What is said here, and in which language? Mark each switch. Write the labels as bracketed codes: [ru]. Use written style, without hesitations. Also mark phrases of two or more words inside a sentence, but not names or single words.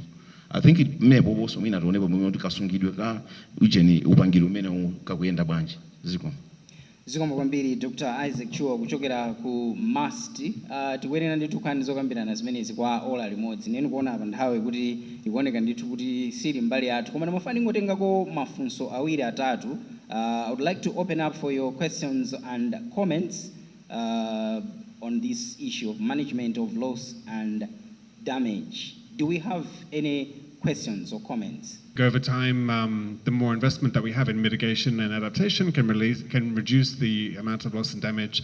[en] I think [ny] mmepo bonso mwina tionepo momwe kuti kasungidwe ka ujeni upangiri umene kakuyenda bwanji ziko. Zikomo kwambiri Dr. Isaac Chua kuchokera ku MAST. Tikuyenera ndithu nkhani zokambirana zimenezi kwa ola limodzi. Nenu kuona apa nthawi kuti ikuoneka ndithu kuti sili mbali yathu. Koma ndimafuna ngotengako mafunso awiri atatu. [en] I would like to open up for your questions and comments on this issue of management of loss and damage. Do we have any questions or comments? Over time, the more investment that we have in mitigation and adaptation can reduce the amount of loss and damage.